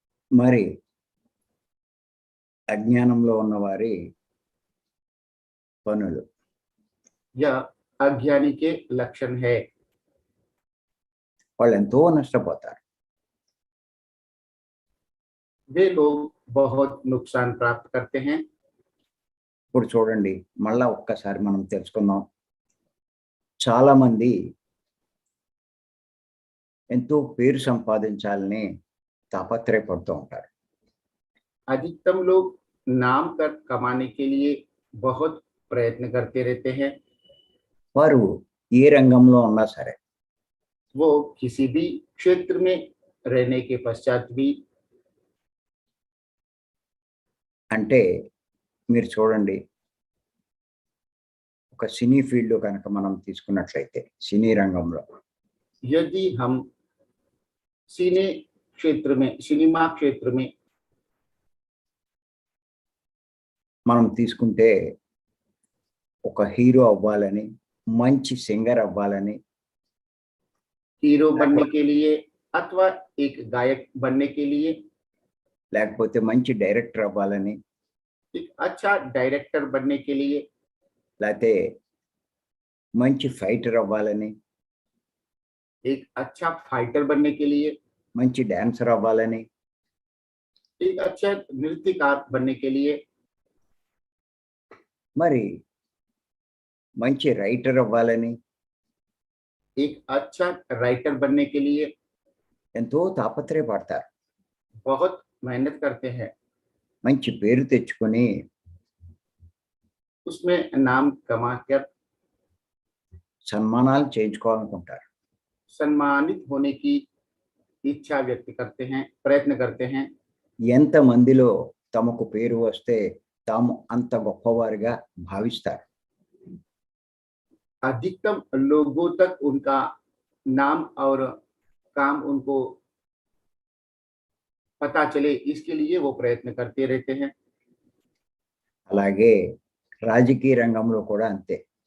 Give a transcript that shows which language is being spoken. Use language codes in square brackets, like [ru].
[te] మరి అజ్ఞానంలో ఉన్నవారి పనులు. [hi] यह अज्ञानी के लक्षण है. [te] వాళ్ళు ఎంతో నష్టపోతారు. [hi] वे लोग बहुत नुकसान प्राप्त करते हैं. [te] ఇప్పుడు చూడండి, మళ్ళా ఒక్కసారి మనం తెలుసుకుందాం. చాలా మంది ఎంతో పేరు సంపాదించాలని తాపత్రయపడుతూ ఉంటారు. [hi] अधिकतम लोग नाम कर कमाने के लिए बहुत प्रयत्न करते रहते हैं. [te] వారు ఏ రంగంలో ఉన్నా సరే, [hi] वो किसी भी क्षेत्र में रहने के पश्चात भी, [te] అంటే మీరు చూడండి, ఒక సినీ ఫీల్డ్ కనుక మనం తీసుకున్నట్లయితే, సినీ రంగంలో [hi] यदि हम सिने क्षेत्र में, सिनेमा क्षेत्र में [te] మనం తీసుకుంటే, ఒక హీరో అవ్వాలని, మంచి సింగర్ అవ్వాలని, [hi] हीरो बनने के लिए अथवा एक गायक बनने के लिए, [te] లేకపోతే మంచి డైరెక్టర్ అవ్వాలని, [hi] एक अच्छा डायरेक्टर बनने के लिए, [te] లేకపోతే మంచి ఫైటర్ అవ్వాలని, [hi] एक अच्छा फाइटर बनने के लिए, [te] మంచి డాన్సర్ అవ్వాలని, [hi] एक अच्छा नृत्यकार बनने के लिए, [te] మరి మంచి రైటర్ అవ్వాలని [hi] एक अच्छा राइटर बनने के लिए [te] ఎంతో తాపత్రయపడతారు. [hi] बहुत मेहनत करते हैं. [te] మంచి పేరు తెచ్చుకొని [hi] उसमें नाम कमाकर [te] సన్మానాలు చేయించుకోవాలనుకుంటారు. [hi] सम्मानित होने की इच्छा व्यक्त करते हैं, प्रयत्न करते हैं. [te] ఎంత మందిలో తమకు పేరు వస్తే తాము అంత గొప్పవారిగా భావిస్తారు. [hi] अधिकतम लोगों तक उनका नाम और काम उनको पता चले, इसके लिए वो प्रयत्न करते रहते हैं. [te] అలాగే రాజకీయ రంగంలో కూడా అంతే.